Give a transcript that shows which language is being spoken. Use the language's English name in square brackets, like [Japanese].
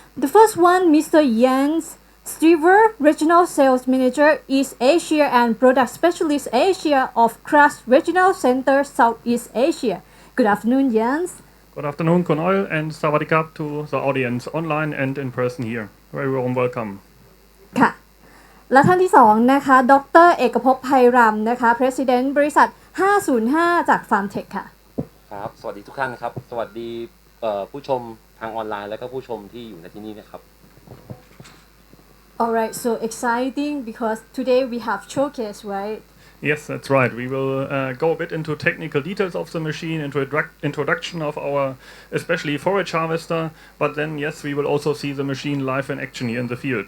[English] The first one, Mr. Jens Striver, Regional Sales Manager, East Asia and Product Specialist Asia of CLAAS Regional Center, Southeast Asia. Good afternoon, Jens. Good afternoon, Konol, and Sawadikap to the audience online and in person here. Very warm welcome. [Thai] ค่ะและท่านที่2นะคะดร. เอกภพไพรำนะคะ President บริษัท505จาก Farmtech ค่ะ ครับสวัสดีทุกท่านครับสวัสดีผู้ชมทางออนไลน์และก็ผู้ชมที่อยู่ในที่นี้นะครับ [English] Alright, so exciting because today we have showcase, right? Yes, that's right. We will go a bit into technical details of the machine, into introduction of our especially forage harvester, but then yes, we will also see the machine live in action here in the field.